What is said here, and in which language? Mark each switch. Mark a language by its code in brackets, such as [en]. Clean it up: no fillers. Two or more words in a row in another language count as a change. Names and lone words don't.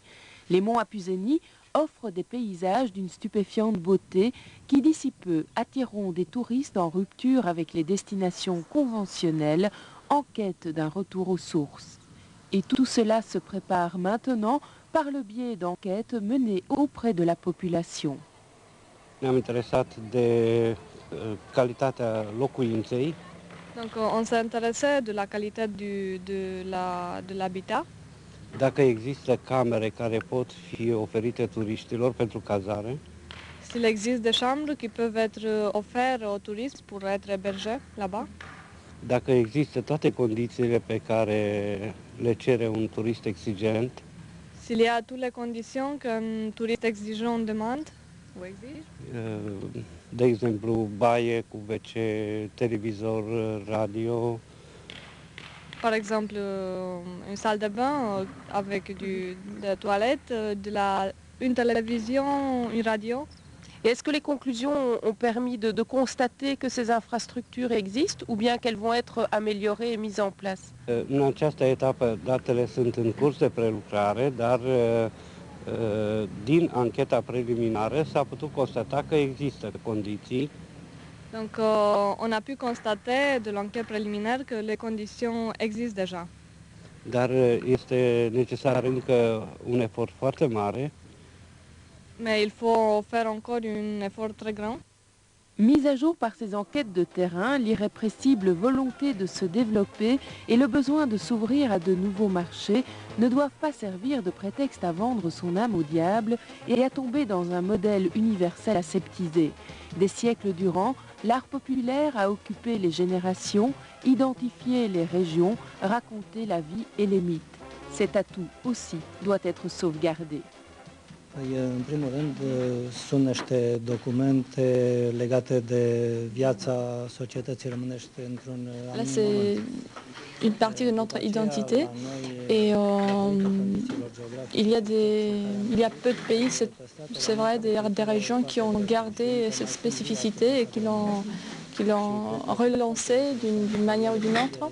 [fr] Les monts Apuseni offrent des paysages d'une stupéfiante beauté qui d'ici peu attireront des touristes en rupture avec les destinations conventionnelles en quête d'un retour aux sources. Et tout cela se prépare maintenant par le biais d'enquêtes menées auprès de la population. [ro] Ne-am interesat de calitatea locuinței. [fr] Donc on s'est intéressé de la qualité de l'habitat. [ro] Dacă există camere care pot fi oferite turiștilor pentru cazare. [fr] S'il existe des chambres qui peuvent être offertes aux touristes pour être hébergés là-bas. [ro] Dacă există toate condițiile pe care le cere un turist exigent. [fr] S'il y a toutes les conditions qu'un touriste exigeant demande ou exige. [ro] De exemplu, baie cu WC, televizor, radio. [fr] Par exemple, une salle de bain avec des toilettes, une télévision, une radio. Et est-ce que les conclusions ont permis de constater que ces infrastructures existent ou bien qu'elles vont être améliorées et mises en place? [ro] În această etapă datele sunt în curs de prelucrare, dar din ancheta preliminară s-a putut constata că există condiții. [fr] Donc on a pu constater de l'enquête préliminaire que les conditions existent déjà. [ro] Dar este necesar încă un efort foarte mare. [fr] Mais il faut faire encore un effort très grand. Mise à jour par ces enquêtes de terrain, l'irrépressible volonté de se développer et le besoin de s'ouvrir à de nouveaux marchés ne doivent pas servir de prétexte à vendre son âme au diable et à tomber dans un modèle universel aseptisé. Des siècles durant, l'art populaire a occupé les générations, identifié les régions, raconté la vie et les mythes. Cet atout aussi doit être sauvegardé. [ro] În primul rând, sunt niște documente legate de viața societății românești într-un anumit moment. [fr] Une partie de notre identité et Il y a peu de pays, c'est vrai, des régions qui ont gardé cette spécificité et qui l'ont relancée d'une manière ou d'une autre.